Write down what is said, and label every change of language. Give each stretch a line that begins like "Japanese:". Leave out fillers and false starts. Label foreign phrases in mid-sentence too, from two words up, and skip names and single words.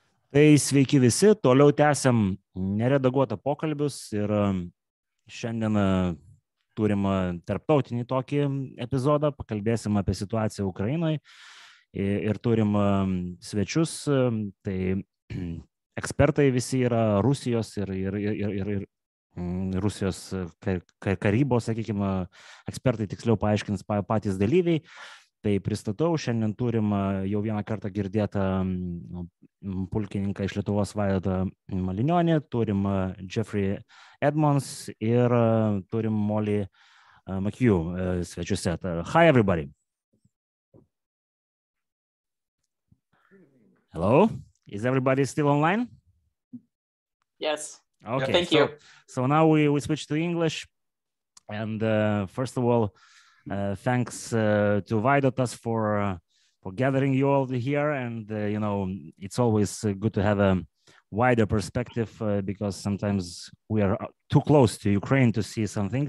Lithuanian: Tai sveiki visi, toliau tęsiam neredaguotą pokalbius ir šiandien turim tarptautinį tokį epizodą, pakalbėsim apie situaciją Ukrainoje ir turim svečius, tai ekspertai visi yra Rusijos ir Rusijos karybos, sakykime, ekspertai tiksliau paaiškins patys dalyviai. Tai pristatau, šiandien turim jau vieną kartą girdėtą pulkininką iš Lietuvos Vaidotas Malinionis, turim Jeffrey Edmonds ir turim K McKew svečiuose.
English: Hi everybody. Hello, is everybody still online? Yes. Okay, thank you. So now we switch to English, and first of all, thanks to Vaidotas for gathering you all here, and you know, it's always good to have a wider perspective because sometimes we are too close to Ukraine to see some things.